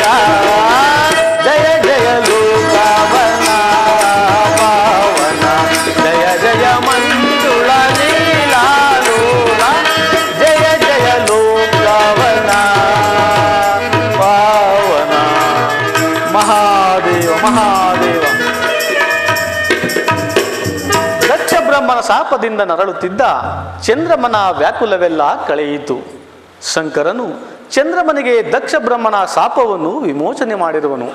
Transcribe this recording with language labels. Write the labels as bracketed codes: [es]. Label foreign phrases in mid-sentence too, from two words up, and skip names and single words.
[kn] ಜಯ ಜಯ ಲೋಕವನ ಪಾವನ ಜಯ ಜಯ ಮಂಜುಳ ಲೀಲಾ ಲೋಲ ಜಯ ಜಯ ಲೋಕವನ ಪಾವನ ಮಹಾದೇವ ಮಹಾದೇವ ದಕ್ಷ ಬ್ರಹ್ಮನ ಶಾಪದಿಂದ ನರಳುತ್ತಿದ್ದ ಚಂದ್ರಮನ ವ್ಯಾಕುಲವೆಲ್ಲ ಕಳೆಯಿತು. ಶಂಕರನು ಚಂದ್ರಮನಿಗೆ ದಕ್ಷ ಬ್ರಹ್ಮನ ಶಾಪವನ್ನು ವಿಮೋಚನೆ ಮಾಡಿರುವನು.